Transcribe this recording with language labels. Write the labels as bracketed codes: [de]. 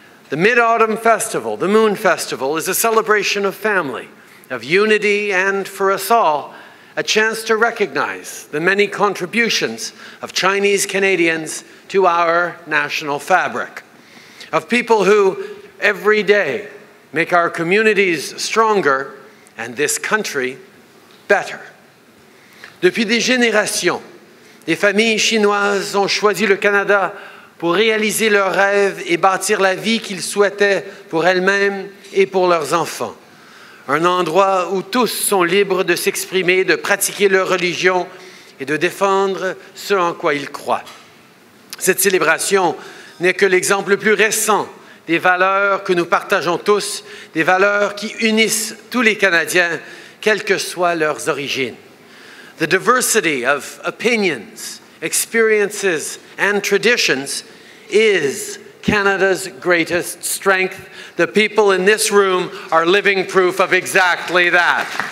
[en] The Mid-Autumn Festival, the Moon Festival, is a celebration of family, of unity, and for us all, a chance to recognize the many contributions of Chinese Canadians to our national fabric, of people who every day make our communities stronger and this country better. [fr] Depuis des générations, des familles chinoises ont choisi le Canada pour réaliser leurs rêves et bâtir la vie qu'ils souhaitaient pour elles-mêmes et pour leurs enfants. Un endroit où tous sont libres de s'exprimer, de pratiquer leur religion et de défendre ce en quoi ils croient. Cette célébration n'est que l'exemple le plus récent des valeurs que nous partageons tous, des valeurs qui unissent tous les Canadiens, quelles que soient leurs origines. [en] The diversity of opinions, experiences, and traditions is Canada's greatest strength. The people in this room are living proof of exactly that.